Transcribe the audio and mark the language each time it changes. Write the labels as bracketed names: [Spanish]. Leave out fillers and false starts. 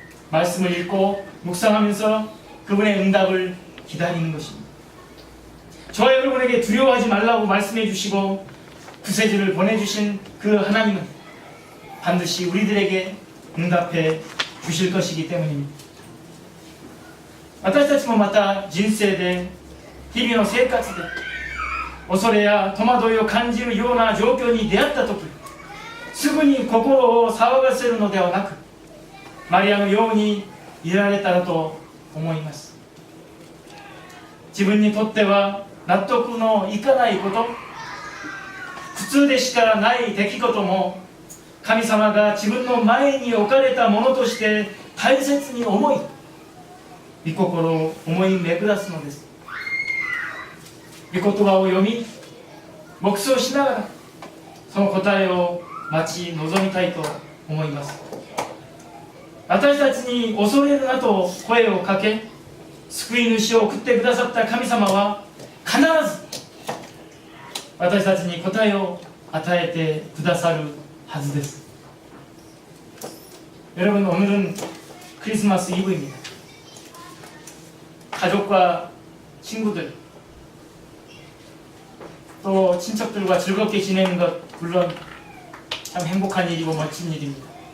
[Korean] 말씀을 읽고 묵상하면서 그분의 응답을 기다리는 것입니다. 저와 여러분에게 두려워하지 말라고 말씀해 주시고 구세주를 보내주신 그 하나님은 반드시 우리들에게 응답해 주실 것이기 때문입니다. [Japanese] 私たちもまた人生で日々の生活で恐れや戸惑いを感じるような状況に出会った時、すぐに心を騒がせるのではなく、マリアのようにいられたらと思います。自分にとっては納得のいかないこと、普通でしかない出来事も神様が自分の前に置かれたものとして大切に思い、御心を思い巡らすのです。御言葉を読み黙想しながらその答えを待ち望みたいと思います。私たちに恐れるなと声をかけ救い主を送ってくださった神様は必ず私たちに答えを与えてくださるはずです。 [Korean] 여러분, 오늘은 크리스마스 이브입니다. 가족과 친구들, 또 친척들과 즐겁게 지내는 것 물론 참 행복한 일이고 멋진 일입니다.